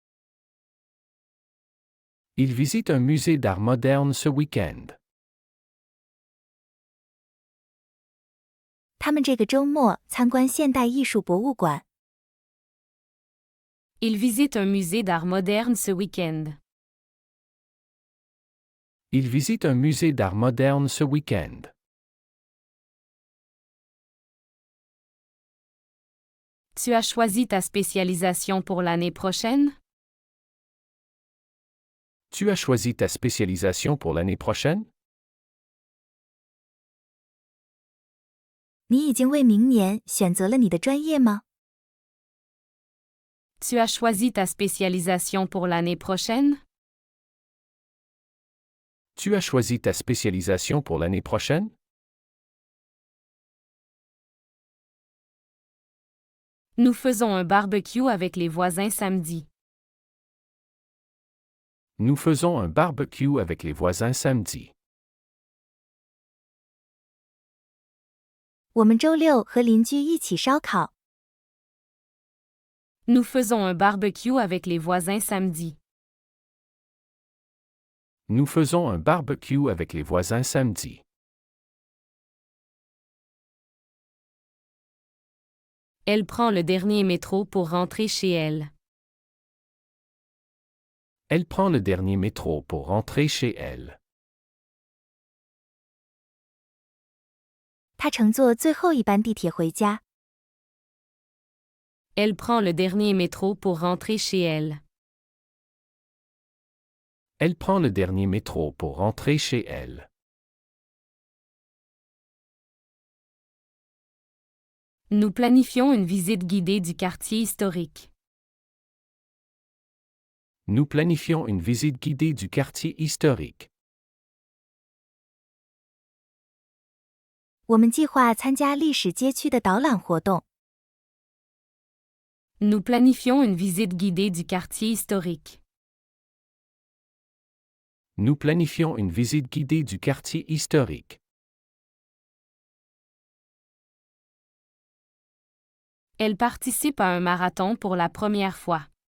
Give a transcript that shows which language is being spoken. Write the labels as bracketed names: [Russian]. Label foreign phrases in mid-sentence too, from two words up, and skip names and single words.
[French] Il visite un musée d'art moderne ce week-end. [Chinese] 他们这个周末参观现代艺术博物馆。 [French] Il visite un musée d'art moderne ce week-end. Il visite un musée d'art moderne ce week-end. Tu as choisi ta spécialisation pour l'année prochaine? Tu as choisi ta spécialisation pour l'année prochaine? [Chinese] 你已经为明年选择了你的专业吗？ [French] Tu as choisi ta spécialisation pour l'année prochaine? Tu as choisi ta spécialisation pour l'année prochaine? Nous faisons un barbecue avec les voisins samedi. Nous faisons un barbecue avec les voisins samedi. [Chinese] 我们周六和邻居一起烧烤。 [French] Nous faisons un barbecue avec les voisins samedi. Nous faisons un barbecue avec les voisins samedi. Elle prend le dernier métro pour rentrer chez elle. Elle prend le dernier métro pour rentrer chez elle. [Chinese] 他乘坐最后一班地铁回家。 [French] Elle prend le dernier métro pour rentrer chez elle. Elle prend le dernier métro pour rentrer chez elle. Nous planifions une visite guidée du quartier historique. Nous planifions une visite guidée du quartier historique. [Chinese] 我们计划参加历史街区的导览活动。 [French] Nous planifions une visite guidée du quartier historique. Nous planifions une visite guidée du quartier historique. Elle participe à un marathon pour la première fois.